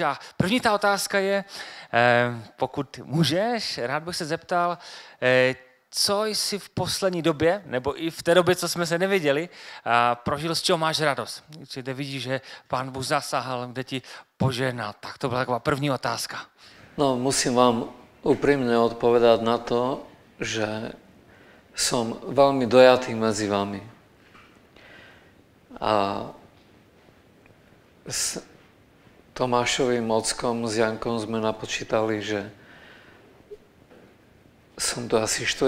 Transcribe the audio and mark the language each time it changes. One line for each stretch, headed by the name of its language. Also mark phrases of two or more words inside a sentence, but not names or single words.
Czech: A první ta otázka je, pokud můžeš, rád bych se zeptal, co jsi v poslední době, nebo i v té době, co jsme se neviděli, prožil, z čeho máš radost? Kde vidíš, že Pán Bůh zasáhl, kde ti požehnal? Tak to byla taková první otázka.
Slovak: No, musím vám úprimne odpovedať na to, že som veľmi dojatý medzi vami. A s Tomášovým ockom, s Jankom sme napočítali, že som to asi 4.